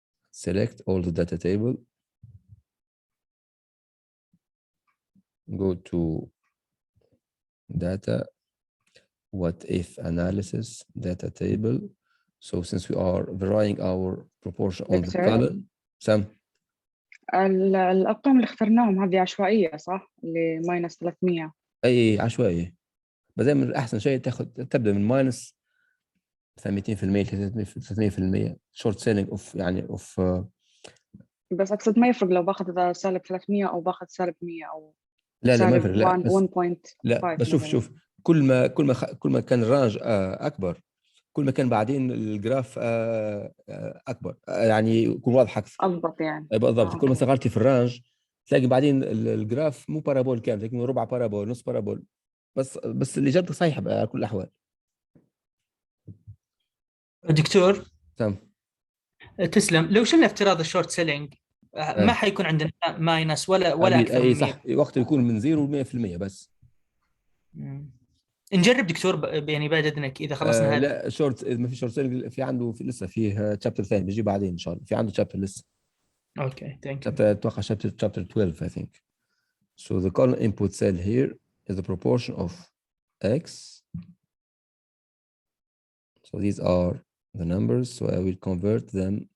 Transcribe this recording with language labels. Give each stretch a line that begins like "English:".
English: Select all the data table. Go to data, what if analysis, data table. So since we are varying our proportion on the column, Sam.
Arabic: الأرقام اللي اخترناهم هذه عشوائية صح؟ اللي ماينس 300. أي عشوائية. بس دائما أحسن شيء تبدأ من ماينس 200% 300% شورت سيلينج اوف يعني اوف. بس أقصد ما يفرق لو باخذ سالب 300 أو باخذ سالب 100 أو لا ما يفرق. لا بس 1.5. لا بس شوف كل ما كان الرانج اكبر، كل ما كان بعدين الجراف اكبر، يعني يكون واضح اكثر. اضبط يعني. بالضبط. كل ما صغرتي في الرانج تلاقي بعدين الجراف مو بارابول كامل، تلاقي ربع بارابول، نص بارابول. بس الاجابه صحيحه على كل الاحوال. دكتور تمام. تسلم. لو شلنا افتراض الشورت سيلينج ما حيكون عندنا ماينس ولا اكثر من 100. صح، وقت يكون من 0 ل 100% بس. نجرب دكتور يعني بعد اذنك اذا خلصنا هذا. لا شورت، ما في شورت سيلينج، في عنده لسه فيه شابتر ثاني بيجي بعدين ان شاء الله. في عنده شابتر لسه.
English: Okay thank you. اتوقع chapter 12 I think. So the column input cell here is the proportion of x. So these are the numbers, so I will convert them